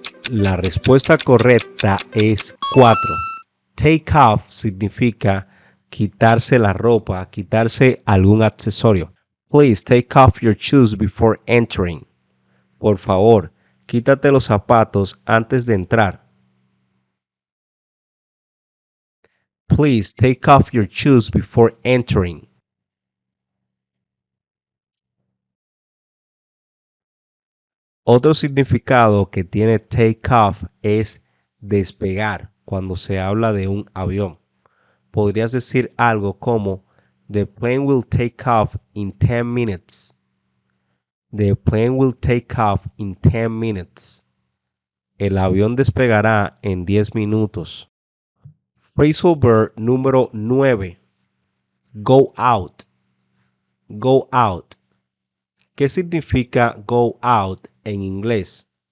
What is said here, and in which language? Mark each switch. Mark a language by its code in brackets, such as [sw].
[es] La respuesta correcta es 4. Take off significa quitarse la ropa, quitarse algún accesorio. [en] Please take off your shoes before entering. [es] Por favor, quítate los zapatos antes de entrar. [en] Please take off your shoes before entering. [es] Otro significado que tiene take off es despegar cuando se habla de un avión. Podrías decir algo como [en] the plane will take off in 10 minutes. The plane will take off in 10 minutes. [es] El avión despegará en 10 minutos. Phrasal verb número 9. Go out. Go out. ¿Qué significa go out en inglés?